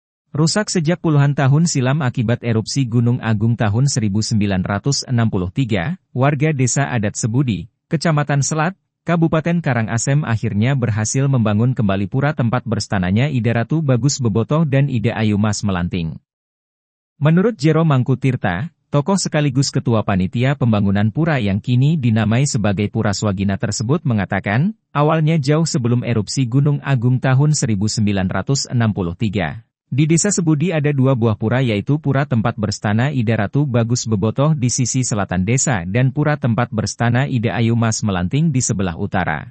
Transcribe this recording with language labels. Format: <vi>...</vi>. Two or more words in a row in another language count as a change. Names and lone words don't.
<id>Rusak sejak puluhan tahun silam akibat erupsi Gunung Agung tahun 1963, warga desa adat Sebudi, Kecamatan Selat, Kabupaten Karangasem akhirnya berhasil membangun kembali pura tempat berstananya Ida Ratu Bagus Bebotoh dan Ida Ayu Mas Melanting. Menurut Jero Mangkutirta, tokoh sekaligus ketua panitia pembangunan pura yang kini dinamai sebagai Pura Swagina tersebut mengatakan, awalnya jauh sebelum erupsi Gunung Agung tahun 1963. Di desa Sebudi ada dua buah pura yaitu pura tempat berstana Ida Ratu Bagus Bebotoh di sisi selatan desa dan pura tempat berstana Ida Ayu Mas Melanting di sebelah utara.</id>